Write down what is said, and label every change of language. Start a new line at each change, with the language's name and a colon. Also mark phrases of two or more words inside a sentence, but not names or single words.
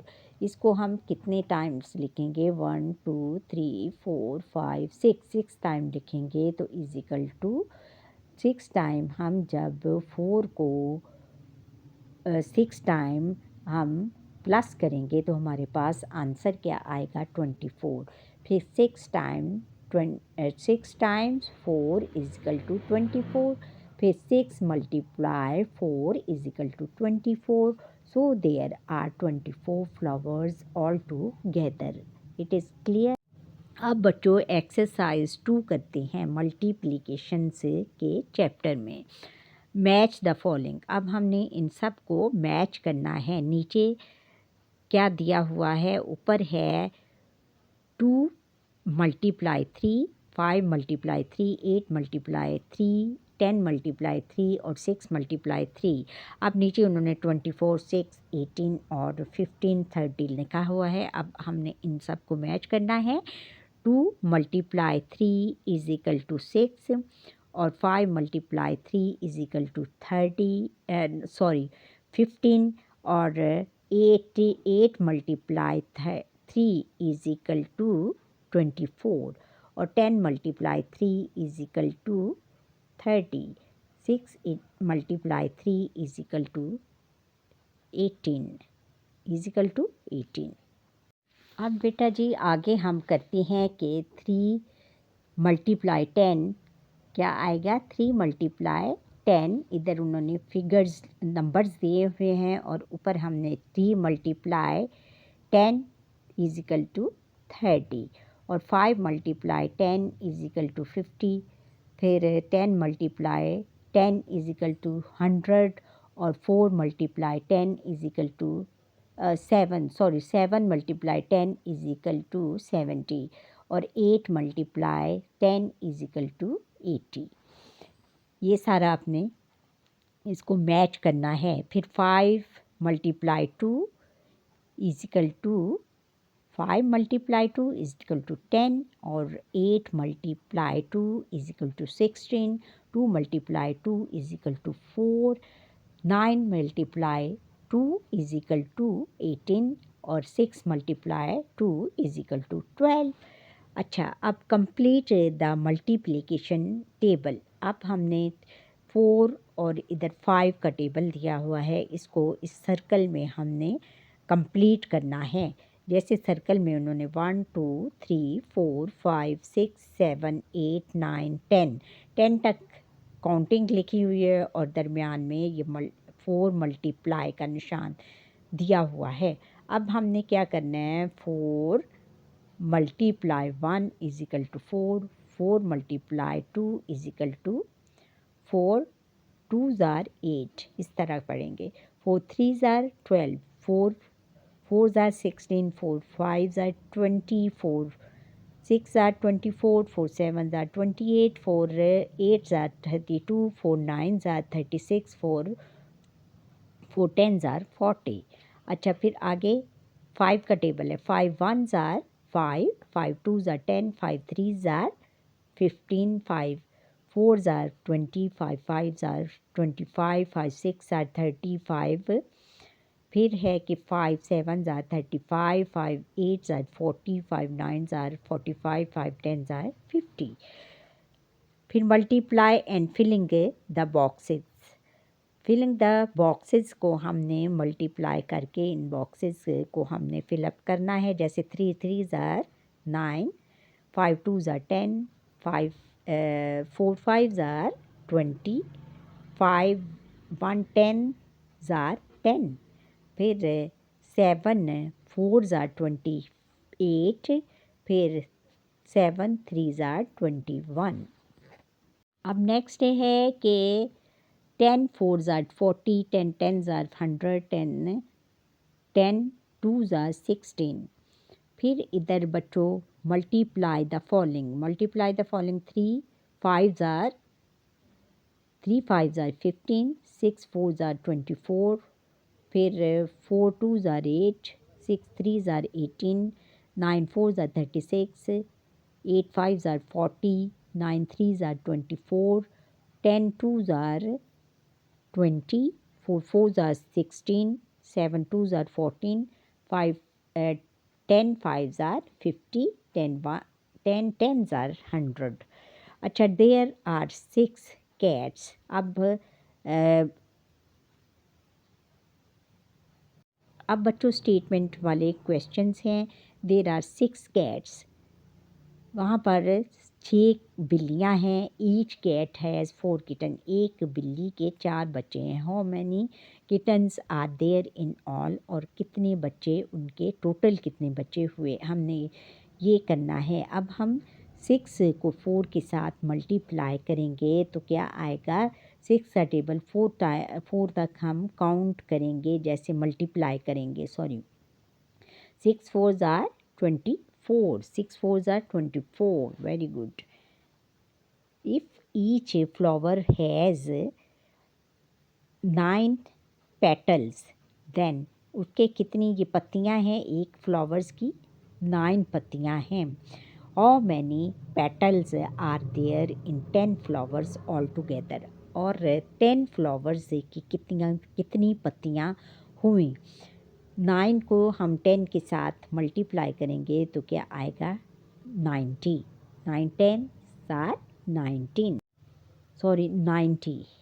Hindi: इसको हम कितने टाइम्स लिखेंगे? 1 2 3 4 5 6 टाइम लिखेंगे तो = 6 टाइम हम जब 4 को 6 टाइम हम प्लस करेंगे तो हमारे पास आंसर क्या आएगा? 24। फिर 6 टाइम्स 4 = 24। फिर 6 × 4 = 24।
English: So there are 24 flowers all together. It is clear?
Hindi: अब बच्चों एक्सरसाइज 2 करते हैं मल्टीप्लिकेशन से के चैप्टर में।
English: match the following.
Hindi: अब हमने इन सब को मैच करना है। नीचे क्या दिया हुआ है? ऊपर है 2 multiply 3, 5 multiply 3, 8 multiply 3, 10 multiply 3 और 6 multiply 3। अब नीचे उन्होंने 24, 6, 18 और 15, 30 लिखा हुआ है। अब हमने इन सब को मैच करना है।
English: 2 multiply 3 is equal to 6 और 5 multiply 3 is equal to 15 और 8 multiply 3 is equal to 24 और 10 multiply 3 is equal to 30। 6 multiply 3 is equal to 18।
Hindi: अब बेटा जी आगे हम करते हैं कि 3 multiply 10 क्या आएगा। 3 multiply 10 इधर उन्होंने फिगर्स नंबर्स दिए हुए हैं और ऊपर हमने
English: 3 multiply 10 is equal to 30
Hindi: और
English: 5 multiply 10 is equal to 50। फिर 10 multiply 10 is equal to 100 और 4 multiply 10 is equal to 7 multiply 10 is equal to 70 और 8 multiply 10 is equal to 80।
Hindi: ये सारा आपने इसको मैच करना है।
English: फिर 5 multiply 2 is equal to 5 multiply 2 is equal to 10 और 8 multiply 2 is equal to 16। 2 multiply 2 is equal to 4। 9 multiply 2 is equal to 18 और 6 multiply 2 is equal to 12। अच्छा, अब complete the multiplication table.
Hindi: अब हमने 4 और इधर 5 का टेबल दिया हुआ है, इसको इस सर्कल में हमने कंप्लीट करना है। जैसे सर्कल में उन्होंने 1 2 3 4 5 6 7 8 9 10 तक काउंटिंग लिखी हुई है और दरमियान में ये 4 मल्टीप्लाई का निशान दिया हुआ है। अब हमने क्या करना है,
English: 4 multiply 1 is equal to 4, 4 multiply 2 is equal to 4, 2s are 8,
Hindi: इस तरह पढ़ेंगे।
English: 4 3s are 12, 4 4s are 16, 4 5s are 20, 4 6 are 24, 4 7s are 28, 4 8s are 32, 4 9s are 36, 4 10s are 40।
Hindi: अच्छा, फिर आगे 5 का टेबल है।
English: 5 1s are 5, 5 2s are 10, 5 3s are 15, 5 4s are 20, 5 5s are 25, 5 6 are 35।
Hindi: फिर है कि
English: 5 7s are 35, 5 8s are 40, 5 9s are 45, 5 10s are 50। फिर multiply and filling the boxes. filling the boxes
Hindi: को हमने मल्टीप्लाई करके इन बॉक्सेस को हमने फिलअप करना है।
English: जैसे 3 3s are 9, 5 2s are 10, 4 5s are 20, 5 1 10s are 10। फिर 7 4s are 28, फिर 7 3s are 21।
Hindi: अब नेक्स्ट है कि
English: 10 4s are 40, 10 10s are 100, 10 2s are 16।
Hindi: फिर इधर बच्चों
English: multiply the following 3 5s are 15, 6 4s are 24, फिर 4 2s are 8, 6 3s are 18, 9 4s are 36, 8 5s are 40, 9 3s are 24, 10 2s are 20, 4 4s are 16, 7 2s are 14, 10 5s are 50, 10 10s are 100। अच्छा, there are 6 cats.
Hindi: अब बच्चों स्टेटमेंट वाले क्वेश्चंस हैं।
English: there are 6 cats,
Hindi: वहाँ पर 6 बिल्लियाँ हैं।
English: each cat has 4 kitten,
Hindi: एक बिल्ली के 4 बच्चे हैं।
English: how many kittens are there in all,
Hindi: और कितने बच्चे उनके टोटल कितने बच्चे हुए, हमने ये करना है। अब हम 6 को 4 के साथ मल्टीप्लाई करेंगे तो क्या आएगा। 6 का टेबल 4 तक हम काउंट करेंगे, जैसे मल्टीप्लाई करेंगे।
English: 6 4s are 24. 6 fours are 24. Very good. If each flower has 9 petals, then
Hindi: उसके कितनी ये पत्तियां हैं? एक फ्लावर्स की 9 पत्तियां हैं.
English: How many petals are there in 10 flowers altogether?
Hindi: और 10 फ्लावर्स की कितनी पत्तियां हुई? 9 को हम 10 के साथ मल्टीप्लाई करेंगे तो क्या आएगा? 90. 9 10 साथ 19. सॉरी 90.